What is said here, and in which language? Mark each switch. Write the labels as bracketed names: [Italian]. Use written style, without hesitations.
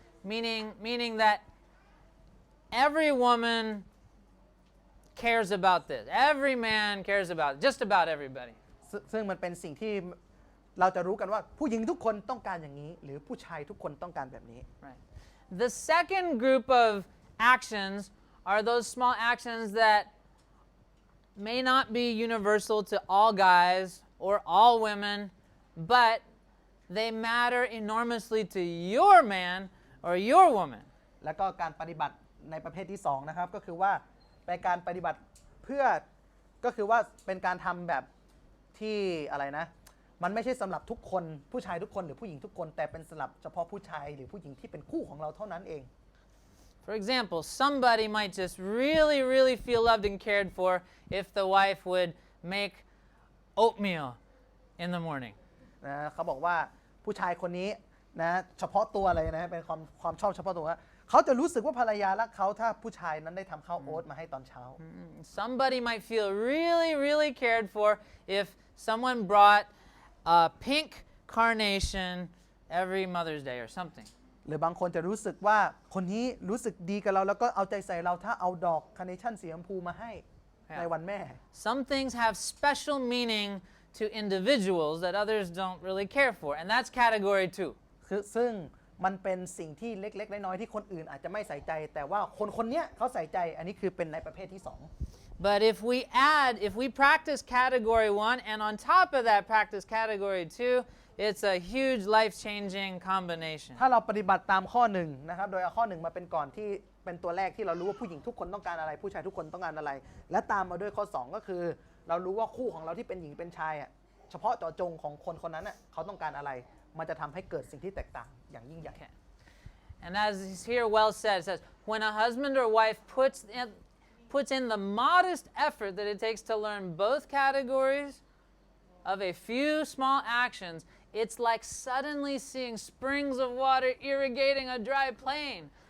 [English] Meaning that every woman cares about this. Every man cares about it. Just about everybody. [Thai] ซึ่งมันเป็นสิ่งที่เราจะรู้กันว่าผู้หญิงทุกคนต้องการอย่างนี้หรือผู้ชายทุกคนต้องการแบบนี้ [English] Right. The second group of actions are those small actions that may not be universal to all guys or all women, but they matter enormously to your man or your woman. [Thai] แล้วก็การปฏิบัติในประเภทที่2นะครับก็คือว่าเป็นการปฏิบัติเพื่อก็คือว่าเป็นการทำแบบที่อะไรนะมันไม่ใช่สำหรับทุกคนผู้ชายทุกคนหรือผู้หญิงทุกคนแต่เป็นสำหรับเฉพาะผู้ชายหรือผู้หญิงที่เป็นคู่ของเราเท่านั้นเอง [English] For example, somebody might just really feel loved and cared for if the wife would make oatmeal in the morning. [Thai] นะเขาบอกว่าผู้ชายคนนี้นะเฉพาะตัวเลยนะเป็นความชอบเฉพาะตัวเขาจะรู้สึกว่าภรรยารักเขาถ้าผู้ชายนั้นได้ทำข้าวโอ๊ตมาให้ตอนเช้า [English] Somebody might feel really cared for if someone brought a pink carnation every Mother's Day or something. [Thai] หรือบางคนจะรู้สึกว่าคนนี้รู้สึกดีกับเราแล้วก็เอาใจใส่เราถ้าเอาดอกคาร์เนชั่นสีชมพูมาให้ในวันแม่ [English] Some things have special meaning to individuals that others don't really care for, and that's category 2. [Thai] ซึ่งมันเป็นสิ่งที่เล็กๆน้อยๆที่คนอื่นอาจจะไม่ใส่ใจแต่ว่าคนเนี้ยเขาใส่ใจอันนี้คือเป็นในประเภทที่2 [English] But if we practice category 1 and on top of that practice category 2, it's a huge life-changing combination. [Thai] ถ้าเราปฏิบัติตามข้อ1นะครับโดยเอาข้อ1มาเป็นก่อนที่เป็นตัวแรกที่เรารู้ว่าผู้หญิงทุกคนต้องการอะไรผู้ชายทุกคนต้องการอะไรและตามมาด้วยข้อ2ก็คือเรารู้ว่าคู่ของเราที่เป็นหญิงเป็นชายอ่ะเฉพาะเจาะจงของคนนั้นน่ะเขาต้องการอะไรมันจะทำให้เกิดสิ่งที่แตกต่างอย่างยิ่งใหญ่ [English] And as is here well said, it says, when a husband or wife puts in the modest effort that it takes to learn both categories of a few small actions, it's like suddenly seeing springs of water irrigating a dry plain.